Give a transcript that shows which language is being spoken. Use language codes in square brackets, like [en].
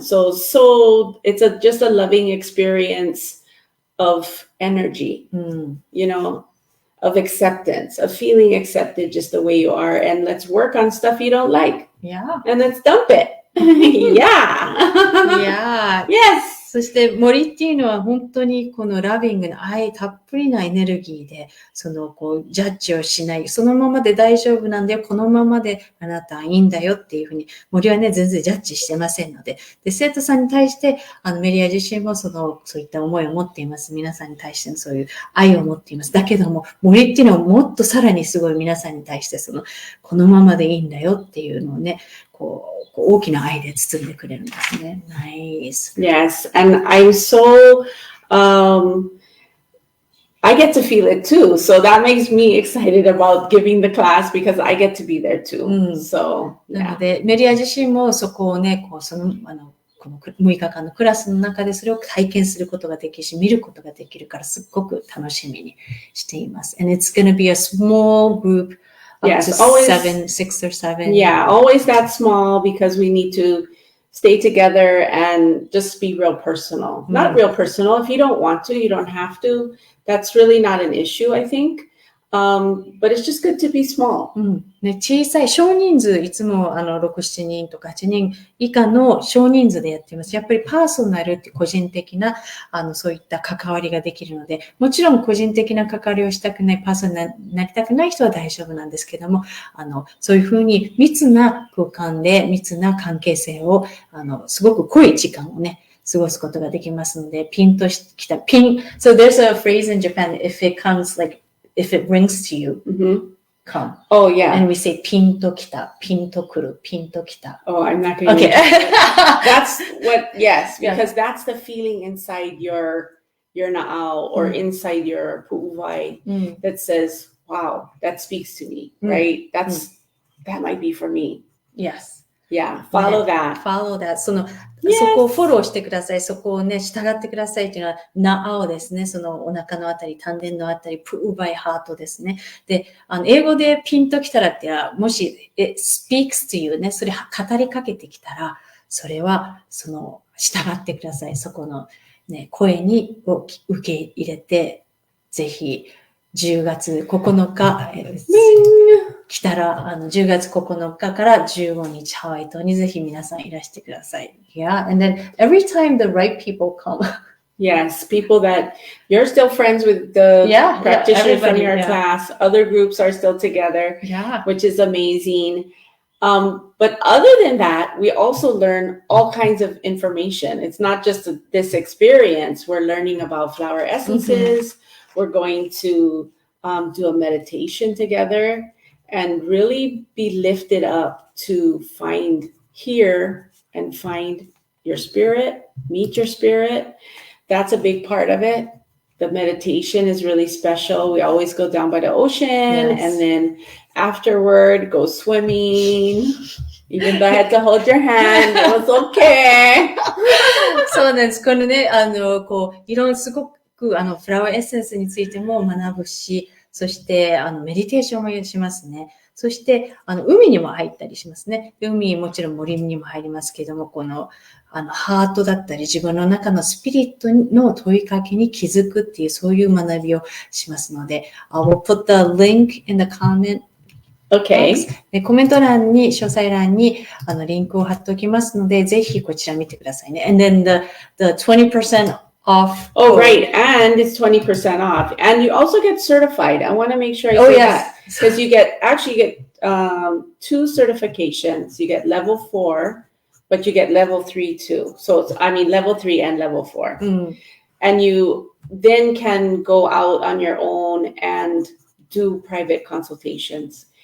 [en] So it's just a loving experience of energy, of acceptance, of feeling accepted just the way you are. And let's work on stuff you don't like. Yeah. And let's dump it. Yeah. Yes. [ja] そして森っていうのは本当にこのラビングな愛たっぷりなエネルギーで、ジャッジをしない。そのままで大丈夫なんだよ。このままであなたはいいんだよっていうふうに、森はね、全然ジャッジしてませんので。で、生徒さんに対して、メリア自身もそういった思いを持っています。皆さんに対してのそういう愛を持っています。だけども、森っていうのはもっとさらにすごい皆さんに対してこのままでいいんだよっていうのをね、大きな愛で包んでくれるんですね。 [en] Nice. Yes, and I'm so, I get to feel it too. So that makes me excited about giving the class because I get to be there too. So, [ja] なので、メリア自身もそこをね、この6日間のクラスの中でそれを体験することができるし、見ることができるからすっごく楽しみにしています。 [en] And it's going to be a small group. Yes, always 6 or 7. Yeah, always that small because we need to stay together and just be real personal. Not real personal. If you don't want to, you don't have to. That's really not an issue, I think. But it's just good to be small. [ja] ね、小さい少人数、いつも6、7人とか8人以下の少人数でやっています。やっぱりパーソナルって個人的なそういった関わりができるので、もちろん個人的な関わりをしたくない、パーソナルになりたくない人は大丈夫なんですけども、そういうふうに密な空間で密な関係性をすごく濃い時間をね、過ごすことができますので、ピンときた、 [en] So there's a phrase in Japan, if it rings to you, come. Oh, yeah. And we say [ja] ピンときた、ピンとくる、ピンときた。 [en] Oh, I'm not going to. Okay. That's what, yes, because that's the feeling inside your na'au or inside your pu'uwai that says, wow, that speaks to me, right? That might be for me. Yes.Yeah, follow that. Follow that. [ja] そこをフォローしてください。そこをね、従ってくださいっていうのは、ナアオですね。そのお腹のあたり、丹田のあたり、プーバイハートですね。で、英語でピンときたらっていうのは、もし、 [en] it speaks to you [ja] ね、それ語りかけてきたら、それは、従ってください。そこのね、声に受け入れて、ぜひ、10月9日、来たら、10月9日から15日ハワイ島にぜひ皆さんいらしてください。 [en] Yeah, and then every time the right people come. Yes, people that you're still friends with the practitioners from your class. Other groups are still together, which is amazing. But other than that, we also learn all kinds of information. It's not just this experience. We're learning about flower essences. We're going to do a meditation together and really be lifted up to hear and find your spirit, meet your spirit. That's a big part of it. The meditation is really special. We always go down by the ocean and then afterward go swimming. Even though I had to hold your hand, it was okay. [ja] そうなんです。このね、いろんなすごくフラワーエッセンスについても学ぶし、そしてメディテーションもしますね。そして海にも入ったりしますね。海もちろん森にも入りますけども、このハートだったり自分の中のスピリットの問いかけに気づくっていうそういう学びをしますので、 [en] I will put the link in the comment.Okay. [ja] でコメント欄に、詳細欄にリンクを貼っておきますので、ぜひこちら見てくださいね。 [en] And then the 20% off. Oh, right. And it's 20% off. And you also get certified. I want to make sure I say that. Because you get 2 certifications. You get level 4, but you get level 3 too. So it's, level 3 and level 4. And you then can go out on your own and do private consultations.